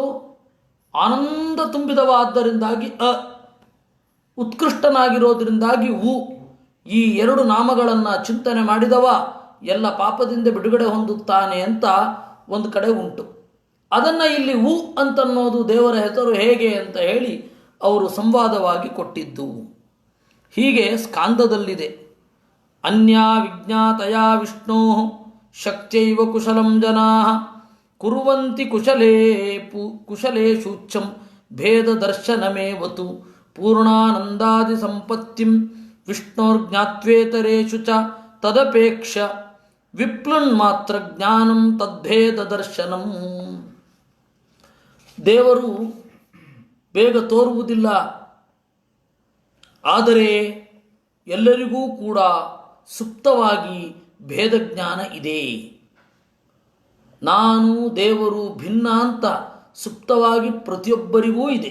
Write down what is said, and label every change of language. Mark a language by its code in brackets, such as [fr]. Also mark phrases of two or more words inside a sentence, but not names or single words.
[kn] ಆನಂದ ತುಂಬಿದವಾದ್ದರಿಂದಾಗಿ ಉತ್ಕೃಷ್ಟನಾಗಿರೋದ್ರಿಂದಾಗಿ ಈ ಎರಡು ನಾಮಗಳನ್ನು ಚಿಂತನೆ ಮಾಡಿದವ ಎಲ್ಲ ಪಾಪದಿಂದ ಬಿಡುಗಡೆ ಹೊಂದುತ್ತಾನೆ ಅಂತ ಒಂದು ಕಡೆ ಉಂಟು. ಅದನ್ನು ಇಲ್ಲಿ ಅಂತನ್ನೋದು ದೇವರ ಹೆಸರು ಹೇಗೆ ಅಂತ ಹೇಳಿ ಅವರು ಸಂವಾದವಾಗಿ ಕೊಟ್ಟಿದ್ದು. ಹೀಗೆ ಸ್ಕಾಂದದಲ್ಲಿದೆ. [sa] ಅನ್ಯಾ ವಿಜ್ಞಾತಯ ವಿಷ್ಣೋ ಶಕ್ತ್ಯೈವ ಕುಶಲಂ ಜನಾ ಕುರ್ವಂತಿ ಕುಶಲೇಶೂಚ್ಛಂ ಭೇದ ದರ್ಶನಮೇವತು ಪೂರ್ಣಾನಂದಾದಿ ಸಂಪತ್ತಿಂ ವಿಷ್ಣೋರ್ಜ್ಞಾತ್ವೇತರೇಷು ಚ ತದಪೇಕ್ಷ ವಿಪ್ಲುನ್ಮಾತ್ರ ಜ್ಞಾನಂ ತದ್ಭೇದ ದರ್ಶನಂ. [kn] ದೇವರು ಬೇಗ ತೋರುವುದಿಲ್ಲ, ಆದರೆ ಎಲ್ಲರಿಗೂ ಕೂಡ ಸುಪ್ತವಾಗಿ ಭೇದ ಜ್ಞಾನ ಇದೆ. ನಾನು ದೇವರು ಭಿನ್ನ ಅಂತ ಸುಪ್ತವಾಗಿ ಪ್ರತಿಯೊಬ್ಬರಿಗೂ ಇದೆ.